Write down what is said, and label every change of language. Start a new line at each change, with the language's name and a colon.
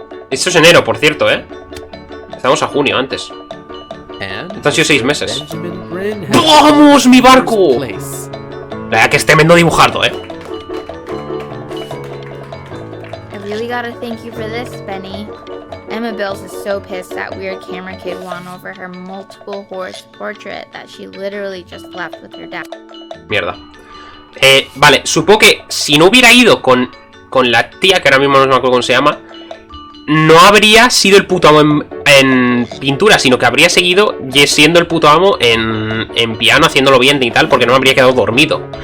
Spanish: Esto es enero, por cierto, ¿eh? Estamos a junio antes. Esto han sido 6 meses. ¡Vamos, mi barco! La verdad que es tremendo dibujado, ¿eh?
English: I really gotta thank you for this, Benny. Emma Bills is so pissed that weird camera kid won over her multiple horse portrait that she literally just left with her dad.
Spanish: Mierda. Vale, supongo que si no hubiera ido con la tía, que ahora mismo no me acuerdo cómo se llama, no habría sido el puto amo en pintura, sino que habría seguido siendo el puto amo en piano, haciéndolo bien y tal, porque no me habría quedado dormido.